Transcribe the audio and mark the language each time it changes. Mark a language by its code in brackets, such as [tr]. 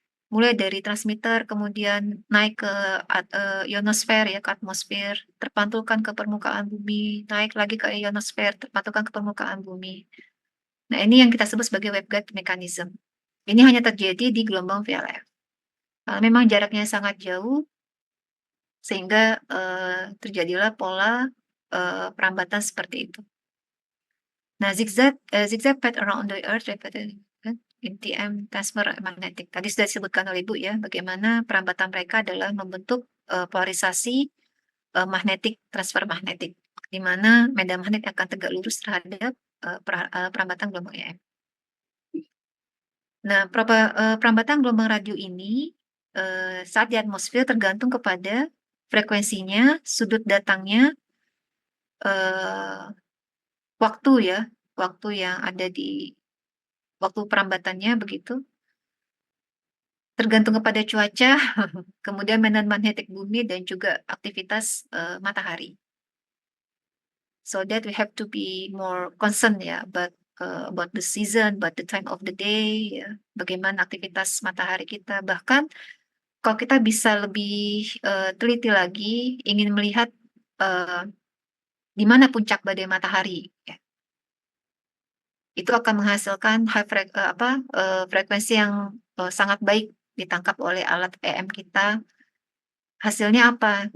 [id] Mulai dari transmitter, kemudian naik ke ionosfer ya, ke atmosfer, terpantulkan ke permukaan bumi, naik lagi ke ionosfer, terpantulkan ke permukaan bumi. Nah, ini yang kita sebut sebagai waveguide mechanism. Ini hanya terjadi di gelombang VLF. Karena memang jaraknya sangat jauh, sehingga terjadilah pola perambatan seperti itu. [en] Nah, zigzag path around the Earth represented in TM transfer magnetic. [id] Tadi sudah disebutkan oleh Ibu ya, bagaimana perambatan mereka adalah membentuk polarisasi magnetik, transfer magnetik, di mana medan magnet akan tegak lurus terhadap perambatan gelombang EM. Nah, perambatan gelombang radio ini saat di atmosfer tergantung kepada frekuensinya, sudut datangnya, eh, waktu ya, waktu yang ada di waktu perambatannya begitu, tergantung kepada cuaca, kemudian medan magnetik bumi dan juga aktivitas matahari. [en] So that we have to be more concerned ya about the season, about the time of the day, ya, [id] bagaimana aktivitas matahari kita. Bahkan kalau kita bisa lebih teliti lagi, ingin melihat eh, di mana puncak badai matahari, ya. Itu akan menghasilkan frekuensi yang sangat baik ditangkap oleh alat EM kita hasilnya apa?